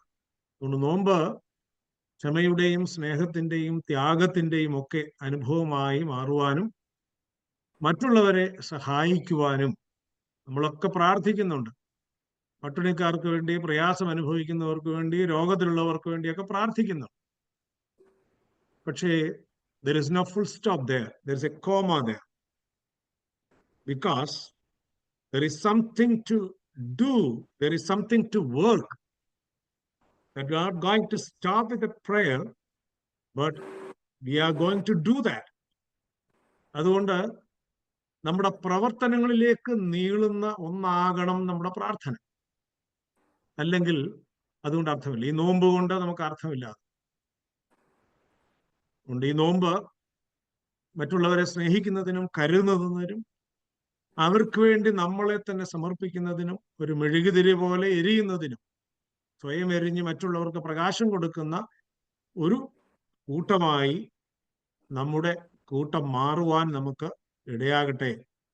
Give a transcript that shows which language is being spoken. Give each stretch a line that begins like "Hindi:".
Malayalam: അതുകൊണ്ട് നോമ്പ് ക്ഷമയുടെയും സ്നേഹത്തിന്റെയും ത്യാഗത്തിന്റെയും ഒക്കെ അനുഭവമായി മാറുവാനും മറ്റുള്ളവരെ സഹായിക്കുവാനും നമ്മളൊക്കെ പ്രാർത്ഥിക്കുന്നുണ്ട്. പട്ടിണിക്കാർക്ക് വേണ്ടി, പ്രയാസം അനുഭവിക്കുന്നവർക്ക് വേണ്ടി, രോഗത്തിലുള്ളവർക്ക് വേണ്ടിയൊക്കെ പ്രാർത്ഥിക്കുന്നു.
English: പക്ഷേ there is no full stop there. There is a comma there. Because there is something to do. There is something to work. That we are going to stop with a prayer, but we are going to do that.
Malayalam: അതുകൊണ്ട് നമ്മുടെ പ്രവർത്തനങ്ങളിലേക്ക് നീളുന്ന ഒന്നാകണം നമ്മുടെ പ്രാർത്ഥന. അല്ലെങ്കിൽ അതുകൊണ്ട് അർത്ഥമില്ല. ഈ നോമ്പ് കൊണ്ട് നമുക്ക് അർത്ഥമില്ല. അതുകൊണ്ട് ഈ നോമ്പ് മറ്റുള്ളവരെ സ്നേഹിക്കുന്നതിനും കരുതുന്നതിനും അവർക്ക് വേണ്ടി നമ്മളെ തന്നെ സമർപ്പിക്കുന്നതിനും ഒരു മെഴുകുതിരി പോലെ എരിയുന്നതിനും സ്വയം എരിഞ്ഞ് മറ്റുള്ളവർക്ക് പ്രകാശം കൊടുക്കുന്ന ഒരു കൂട്ടമായി നമ്മുടെ കൂട്ടം മാറുവാൻ നമുക്ക് ഇടയാകട്ടെ.